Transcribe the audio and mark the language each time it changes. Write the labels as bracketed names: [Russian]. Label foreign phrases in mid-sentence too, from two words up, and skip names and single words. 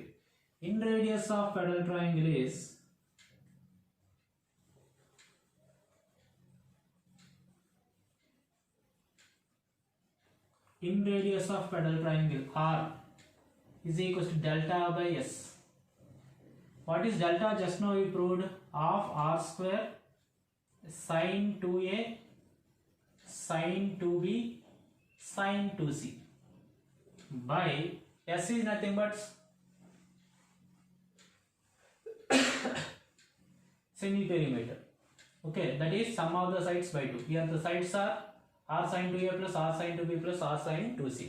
[English] Inradius of pedal triangle is inradius of pedal triangle R is equals to delta by S. What is delta? Just now we proved of r square sin 2a, sin 2b, sin 2c by S is nothing but semi-perimeter. Okay, that is sum of the sides by 2. Here the sides are r sin 2a plus r sin 2b plus r sin 2c.